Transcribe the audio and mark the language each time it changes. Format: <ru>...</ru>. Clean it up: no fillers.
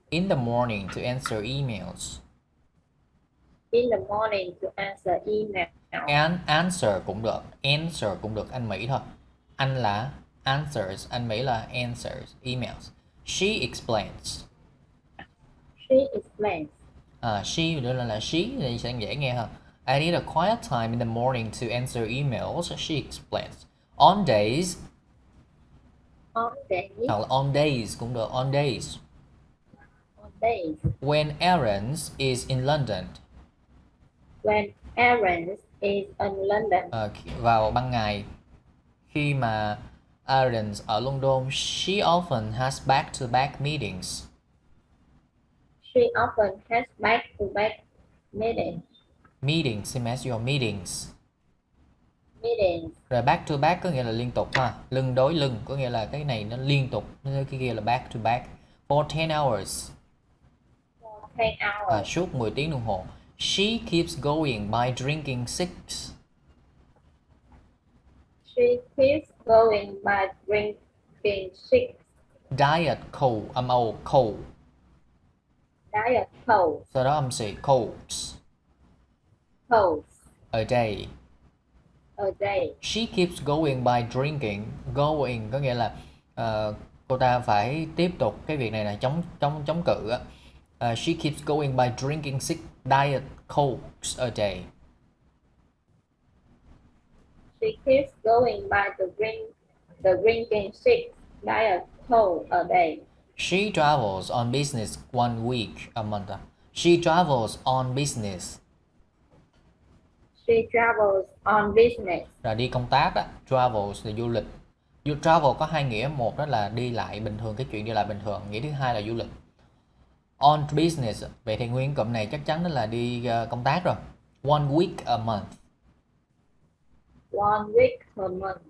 <en>in the morning to answer emails. in the morning to answer email.</en> <vi>And answer cũng được, answer cũng được, anh Mỹ thôi. Anh là answers, anh Mỹ là answers, emails.</vi> <en>She explains. She explains.</en> <vi>She nữa là she thì sẽ dễ nghe hơn.</vi> <en>I need a quiet time in the morning to answer emails. She explains. On days. On days.</en> <vi>Hoặc là on days cũng được.</vi> <en>On days. On days. When Aaron is in London. When Aaron is in London.</en> <vi>Vào ban ngày. Khi mà Aaron ở London,</vi> <en>she often has back-to-back meetings. She often has back-to-back meetings. Meetings, same as your meetings. Meetings.</en> <vi>Rồi back to back có nghĩa là liên tục ha. Lưng đối lưng có nghĩa là cái này nó liên tục, cái kia là back to back.</vi> <en>For 10 hours. For 10 hours.</en> <vi>Suốt 10 tiếng đồng hồ.</vi> <en>She keeps going by drinking six. She keeps going by drinking six. Diet cold, âm O, cold. Diet cold.</en> <vi>Sau đó âm xị, colds.</vi> <en>Colds. A day. A day. She keeps going by drinking.</en> <vi>Going có nghĩa là cô ta phải tiếp tục cái việc này là chống cự á.</vi> <en>She keeps going by drinking six diet cokes a day. She keeps going by the drinking six diet coke a day. She travels on business one week a month. She travels on business. She travels on business.</en> <vi>Là đi công tác đó. Travels là du lịch. Travel có hai nghĩa, một đó là đi lại bình thường, cái chuyện đi lại bình thường. Nghĩa thứ hai là du lịch. On business, vậy thì nguyên cụm này chắc chắn đó là đi công tác rồi.</vi> <en>One week a month. One week a month.</en>